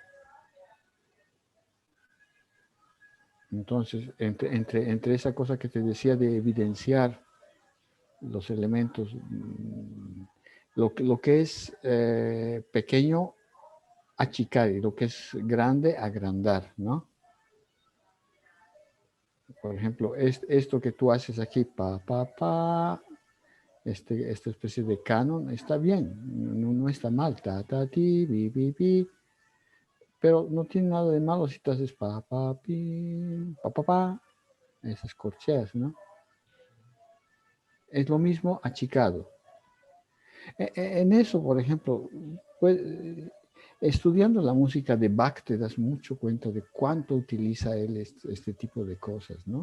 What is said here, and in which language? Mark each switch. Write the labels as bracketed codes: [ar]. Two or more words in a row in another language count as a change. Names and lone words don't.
[es] Entonces, entre esa cosa que te decía de evidenciar los elementos, lo que es pequeño, achicar, y lo que es grande, agrandar, ¿no? Por ejemplo, esto que tú haces aquí, esta especie de canon, está bien, no está mal, ta, ta, ti, bi, bi, bi, pero no tiene nada de malo si tú haces pi, esas corcheas, ¿no? Es lo mismo achicado. En eso, por ejemplo, pues, estudiando la música de Bach te das mucho cuenta de cuánto utiliza él este tipo de cosas, ¿no?